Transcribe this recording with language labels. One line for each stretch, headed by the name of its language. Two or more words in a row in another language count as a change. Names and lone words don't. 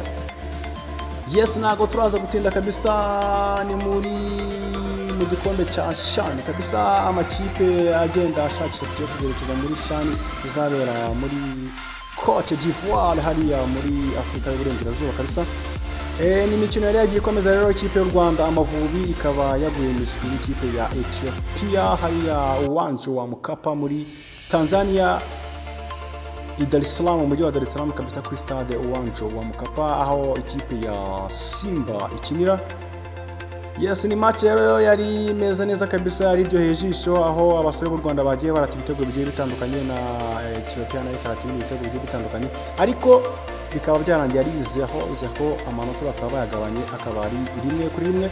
Kinyarwanda: Yes, nago turaza gutinda kabisa, ni mu gikombe cya Shani kabisa, amakipe agenda ashakisha kugera muri Shani izabera muri Cote d'Ivoire hariya muri Afrika y'Uburengerazuba kabisa. Ni imikino yari yagiye ikomeza rero, ikipe y'u Rwanda Amavubi ikaba yaguye miswi n'ikipe ya Ethiopia hariya
Swahili: uwanja wa Mkapa
Kinyarwanda: muri Tanzania, Dar es Salaam, umujyi wa Dar es Salaam kabisa, kuri stade
Swahili: uwanja wa Mkapa
Kinyarwanda: aho ikipe ya Simba ikinira. Yes, ni match rero yari meza neza kabisa, yari ryoheye ijisho, aho abasore b'u Rwanda bagiye barata ibitego bigiye bitandukanye na Ethiopia nayo ikarata ibitego bigiye bitandukanye, ariko bikaba byarangiye ari zeho amanota bakaba bayagabanye, akaba ari 1-1.